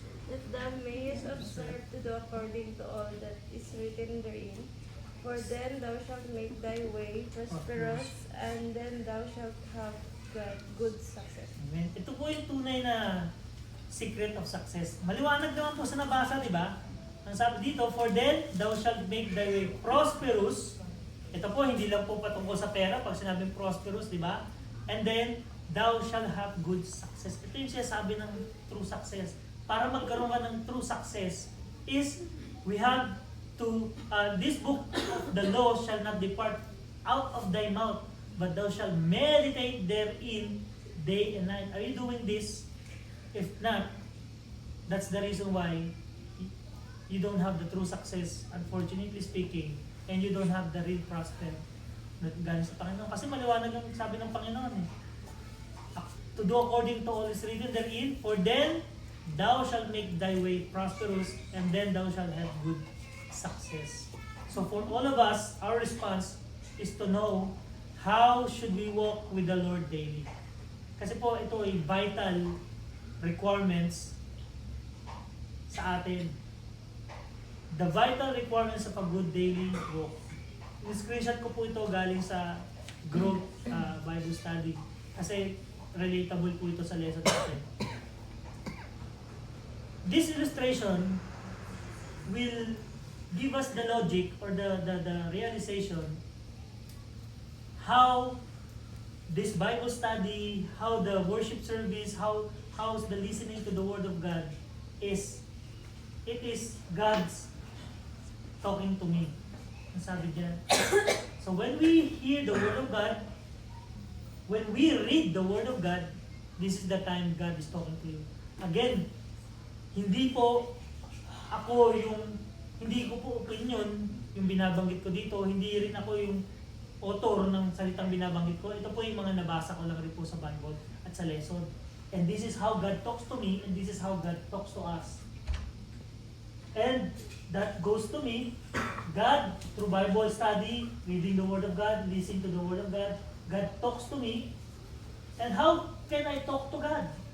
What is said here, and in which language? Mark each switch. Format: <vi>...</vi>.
<en>that thou mayest observe to do according to all that is written therein. For then thou shalt make thy way prosperous, and then thou shalt have good success.</en> <tl>Amen. Ito po yung tunay na</tl> <en>secret of success.</en> <tl>Maliwanag naman po sa nabasa, di ba? Ang sabi dito,</tl> <en>for then thou shalt make thy way prosperous.</en> <tl>Ito po, hindi lang po patungkol sa pera pag sinabing prosperous, di ba?</tl> <en>And then, thou shall have good success.</en> <tl>Ito yung sinasabi ng</tl> <en>true success.</en> <tl>Para magkaroon ka ng</tl> <en>true success is we have to, this book of the law shall not depart out of thy mouth, but thou shalt meditate therein day and night. Are you doing this? If not, that's the reason why you don't have the true success, unfortunately speaking, and you don't have the real prosper</en> <tl>na galing sa Panginoon. Kasi maliwanag ang sabi ng Panginoon eh.</tl> <en>To do according to all is written therein, for then thou shalt make thy way prosperous, and then thou shalt have good success. So for all of us, our response is to know how should we walk with the Lord daily.</en> <tl>Kasi po ito ay</tl> <en>vital requirements</en> <tl>sa atin.</tl> <en>The vital requirements of a good daily walk.</en> <tl>In-screenshot ko po ito galing sa</tl> <en>Growth Bible Study.</en> <tl>Kasi relatable po ito sa lesson natin.</tl> <en>This illustration will give us the logic or the realization how this Bible study, how the worship service, how's the listening to the Word of God is, it is God's talking to me.</en> <tl>Ang sabi diyan.</tl> <en>So when we hear the Word of God, when we read the Word of God, this is the time God is talking to you.</en> <tl>Again, hindi po ako hindi ko po opinion yung binabanggit ko dito, hindi rin ako yung author ng salitang binabanggit ko. Ito po yung mga nabasa ko lang rin po sa Bible at sa lesson.</tl> <en>And this is how God talks to me, and this is how God talks to us. And that goes to me, God, through Bible study, reading the Word of God, listening to the Word of God, God talks to me. And how can I talk to God?</en>